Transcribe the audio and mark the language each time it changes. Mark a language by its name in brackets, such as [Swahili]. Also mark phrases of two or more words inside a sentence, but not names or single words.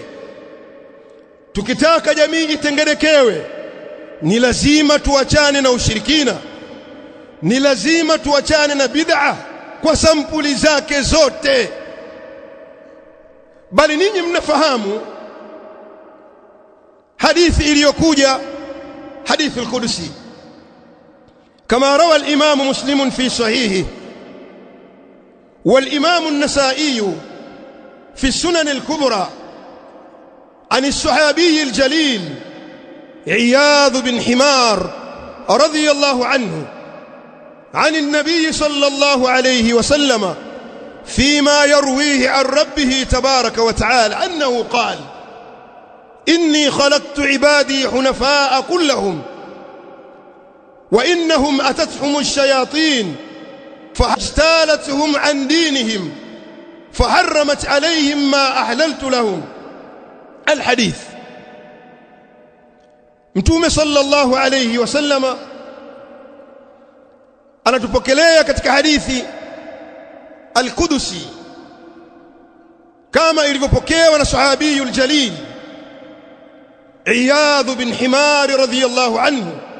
[Swahili] Tukitaka jamii itengenekewe, ni lazima tuachane na ushirikina, ni lazima tuachane na bid'a kwa sampuli zake zote. Bali ninyi mnafahamu hadithi iliyokuja, hadithi al-Qudsi, [Arabic] كما روى الإمام مسلم في صحيحه والإمام an-Nasa'i في السنن الكبرى عن الصحابي الجليل عياض بن حمار رضي الله عنه عن النبي صلى الله عليه وسلم فيما يرويه عن ربه تبارك وتعالى أنه قال: إني خلقت عبادي حنفاء كلهم وإنهم أتتهم الشياطين فاجتالتهم عن دينهم فحرمت عليهم ما أحللت لهم. الحديث. [Swahili] Mtume [Arabic] صلى الله عليه وسلم [Swahili] anatupokelea katika hadithi al-Qudsi kama ilivyopokewa na [Arabic] الصحابي الجليل [Swahili] Iyadh bin Himar [Arabic] رضي الله عنه.